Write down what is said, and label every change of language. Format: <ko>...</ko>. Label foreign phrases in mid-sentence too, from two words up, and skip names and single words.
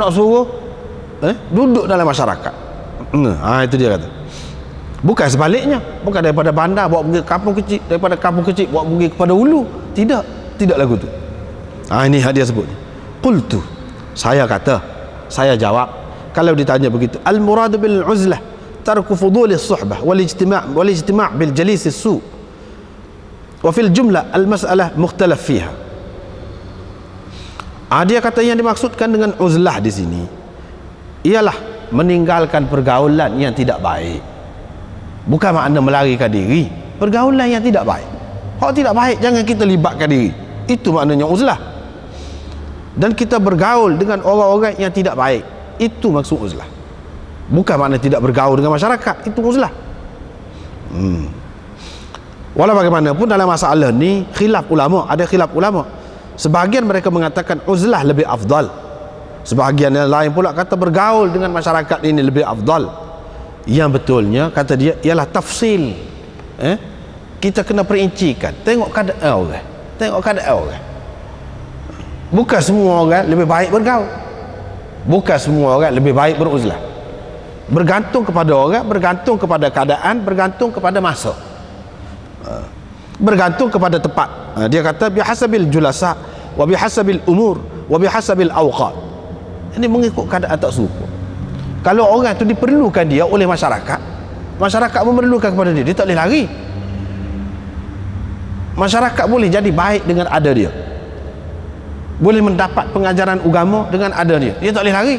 <ms>Nak suruh duduk dalam masyarakat. Itu dia kata. Bukan sebaliknya, bukan daripada bandar bawa pergi ke kampung kecil, daripada kampung kecil bawa pergi kepada ulu. Tidak lagu tu. Ini dia sebut. Qultu, saya kata, saya jawab, kalau ditanya begitu,</ms> <ar>المراد بالعزلة ترك فضول الصحبة والاجتماع بالجليس السوء وفي الجملة المسألة مختلف فيها.</ar> <ms>Dia kata yang dimaksudkan dengan uzlah di sini ialah meninggalkan pergaulan yang tidak baik. Bukan makna melarikan diri, pergaulan yang tidak baik. Hak tidak baik jangan kita libatkan diri. Itu maknanya uzlah. Dan kita bergaul dengan orang-orang yang tidak baik, itu maksud uzlah. Bukan makna tidak bergaul dengan masyarakat, itu uzlah. Walau bagaimanapun dalam masalah ni khilaf ulama, ada khilaf ulama. Sebahagian mereka mengatakan uzlah lebih afdal, sebahagian yang lain pula kata bergaul dengan masyarakat ini lebih afdal. Yang betulnya kata dia ialah tafsil. Kita kena perincikan, tengok keadaan orang, bukan semua orang lebih baik bergaul, bukan semua orang lebih baik beruzlah. Bergantung kepada orang, bergantung kepada keadaan, bergantung kepada masa, bergantung kepada tempat. Dia kata</ms> <ar>بحسب الجلساء وبحسب الأمور وبحسب الأوقات.</ar> <ms>Ini mengikut keadaan tak serupa. Kalau orang tu diperlukan dia oleh masyarakat, masyarakat memerlukan kepada dia, dia tak boleh lari. Masyarakat boleh jadi baik dengan ada dia, boleh mendapat pengajaran agama dengan ada dia, dia tak boleh lari.</ms>